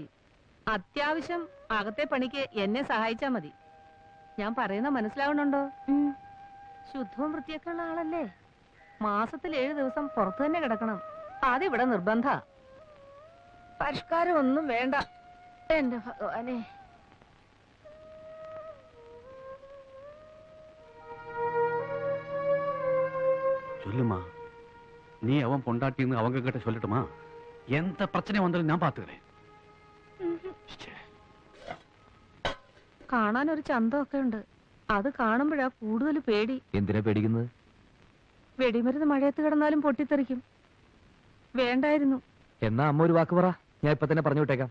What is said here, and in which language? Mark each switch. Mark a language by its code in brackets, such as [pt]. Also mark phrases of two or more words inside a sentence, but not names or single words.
[ml] അത്യാവശ്യം അകത്തെ പണിക്ക് എന്നെ സഹായിച്ചാ മതി. ഞാൻ പറയുന്ന മനസ്സിലാവണുണ്ടോ? ശുദ്ധവും വൃത്തിയൊക്കെ ഉള്ള ആളല്ലേ. മാസത്തിൽ 7 ദിവസം പുറത്തു തന്നെ കിടക്കണം. അതിവിടെ നിർബന്ധ. പരിഷ്കാരം ഒന്നും വേണ്ട. എന്റെ ഭഗവാനെ. [ta] சொல்லுமா, நீ அவன் பொண்டாட்டின்னு அவங்க கிட்ட சொல்லட்டுமா? எந்த பிரச்சனை வந்தாலும் நான் பாத்துக்கிறேன். [ml] കാണാൻ ഒരു ചന്തമൊക്കെ ഉണ്ട്. അത് കാണുമ്പോഴാ കൂടുതൽ പേടി. എന്തിനാ പേടിക്കുന്നത്? വെടിമരുന്ന് മഴയത്ത് കിടന്നാലും പൊട്ടിത്തെറിക്കും. വേണ്ടായിരുന്നു. എന്നാ അമ്മ ഒരു വാക്ക് പറ, ഞാൻ ഇപ്പൊ തന്നെ പറഞ്ഞു വിട്ടേക്കാം.